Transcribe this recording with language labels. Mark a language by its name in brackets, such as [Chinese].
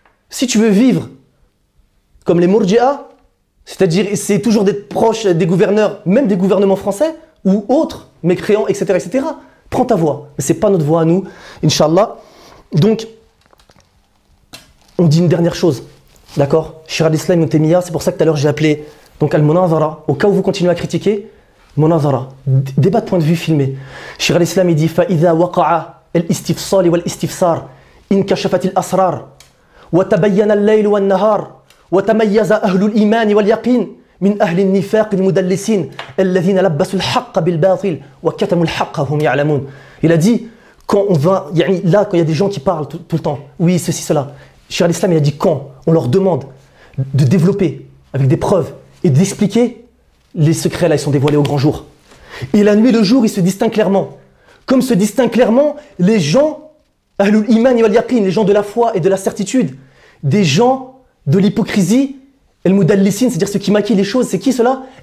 [French] Si tu veux vivre comme les Murji'a, c'est-à-dire, c'est toujours d'être proche des gouverneurs, même des gouvernements français ou autres, mécréants, etc., etc. Prends ta voix. Mais ce n'est pas notre voix à nous, Inch'Allah. Donc, on dit une dernière chose. D'accord? Shir al-Islam Ibn Taymiyyah, c'est pour ça que tout à l'heure j'ai appelé donc al-Munazara. Au cas où vous continuez à critiquer, Munazara. Débat de point de vue filmé. Shir al-Islam, il dit [Arabic] فَإِذَا وَقَعَ الْإِسْتِفْصَالِ وَالْإِسْتِفْصَارِ إِنْ كَشَفَتِ الْأَسْرَارِ وَتَبَيَّنَ اللَّيْلُ وَالنَّهَارِ وتميز أهل الإيمان واليقين من أهل النفاق المدلسين الذين لبسوا الحق بالباطل وكتموا الحق وهم يعلمون. [French] Il a dit, quand on va, يعني, là, quand il y a des gens qui parlent tout le temps, oui, ceci, cela, Cheikh al-Islam, il a dit, quand on leur demande de développer avec des preuves et d'expliquer, les secrets, là, ils sont dévoilés au grand jour. Et la nuit, le jour, ils se distinguent clairement. Comme se distinguent clairement les gens, Ahlul Iman et Al-Yaqin, les gens de la foi et de la certitude, des gens de l'hypocrisie, Al-Mudallisin, c'est-à-dire ceux qui maquillent les choses, c'est qui cela ?